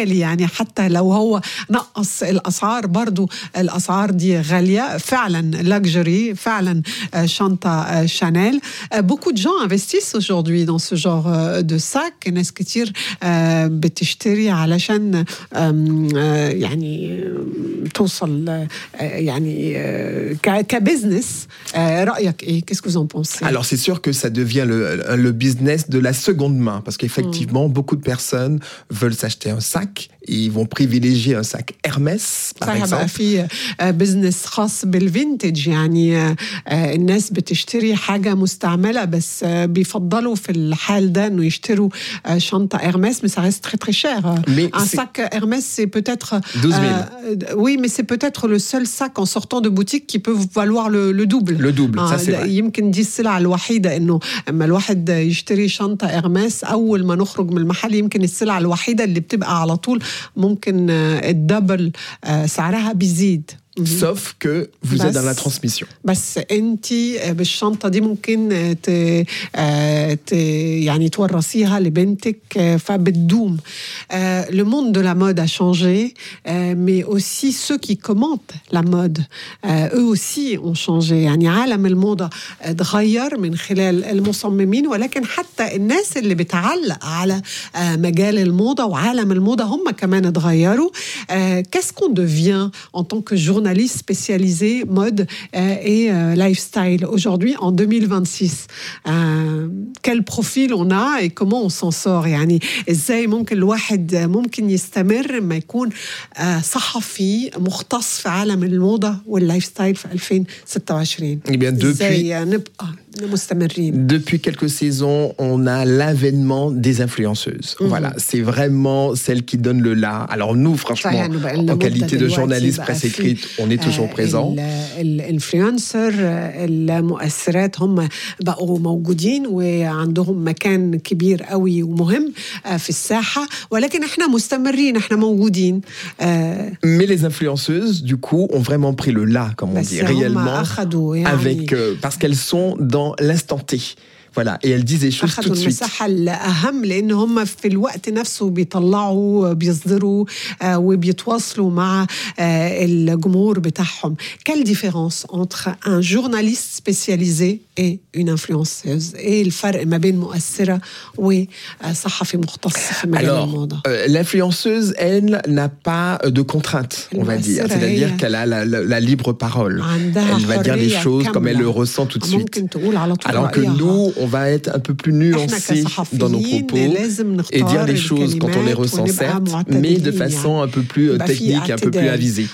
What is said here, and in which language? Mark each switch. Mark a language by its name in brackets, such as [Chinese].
[Arabic] يعني حتى لو هو نقص الأسعار برضو الأسعار دي غالية فعلا luxury فعلا شنطة شانيل. [French] Beaucoup de gens investissent aujourd'hui dans ce genre de sac. [Arabic] ناس كتير بتشتري علشان يعني توصل يعني كبزنس. رأيك إيه؟ [French] Qu'est-ce que vous en pensez? Alors c'est sûr que ça devient le business de la seconde main parce qu'effectivement beaucoup de personnes veulent s'acheter un sac. Ils vont privilégier un sac Hermès, par exemple. Ça a fait business [Arabic] خاص بالvintage. يعني الناس بتشتري حاجة مستعملة بس بيفضلوا في الحال ده إنه يشتروا شنطة Hermès. [French] Mais ça reste très très cher. Un sac Hermès, c'est peut-être 12 000. Oui, mais c'est peut-être le seul sac en sortant de boutique qui peut valoir le double. Le double, ça c'est vrai. [Arabic] يمكن دي السلعة الوحيدة إنه لما الواحد يشتري شنطة Hermès أول ما نخرج من المحل يمكن السلعة الوحيدة اللي بتبقى على طول ممكن الدبل سعرها بيزيد. [French] Sauf que vous êtes dans la transmission. [Arabic] بس انت بالشنطة دي ممكن يعني تورسيها لبنتك فبتدوم. [French] Le monde de la mode a changé, mais aussi ceux qui commentent la mode, eux aussi ont changé. [Arabic] يعني عالم الموضة تغير من خلال المصممين, ولكن حتى الناس اللي بتعلق على مجال الموضة وعالم الموضة هم كمان تغيروا. [French] Qu'est-ce qu'on devient en tant que journaliste analyste spécialisé mode et lifestyle aujourd'hui en 2026. Quel profil on a et comment on s'en sort? [Arabic] يعني ازاي ممكن الواحد ممكن يستمر ما يكون صحفي مختص في عالم الموضة واللايفستايل في 2026؟ [French] Depuis, depuis quelques saisons, on a l'avènement des influenceuses. Mm-hmm. Voilà, c'est vraiment celle qui donne le là. Alors nous, franchement, en qualité de journaliste presse écrite, on est toujours présent. [Arabic] الانفلونسر المؤثرات هم بقوا موجودين وعندهم مكان كبير قوي ومهم في الساحة, ولكن احنا مستمرين, احنا موجودين. [French] Mais les influenceuses du coup ont vraiment pris le là, comme on dit, réellement avec parce qu'elles sont dans l'instant T. Voilà, et elles disent les choses tout de suite. [Arabic] المساحة الأهم لأنهم في الوقت نفسه بيطلعوا بيصدروا وبيتواصلوا مع الجمهور بتاعهم. [French] Quelle différence entre un journaliste spécialisé et une influenceuse? Et le [Arabic] فرق ما بين مؤثرة وصحفي مختص في مجال الموضة؟ [French] Alors, l'influenceuse, elle n'a pas de contraintes, on va dire. C'est-à-dire qu'elle a la libre parole. Elle va dire les choses comme elle le ressent tout de suite. Alors que nous, on va être un peu plus nuancé dans nos propos et dire des choses quand on les ressent certes, mais de façon un peu plus technique, un peu plus avisée.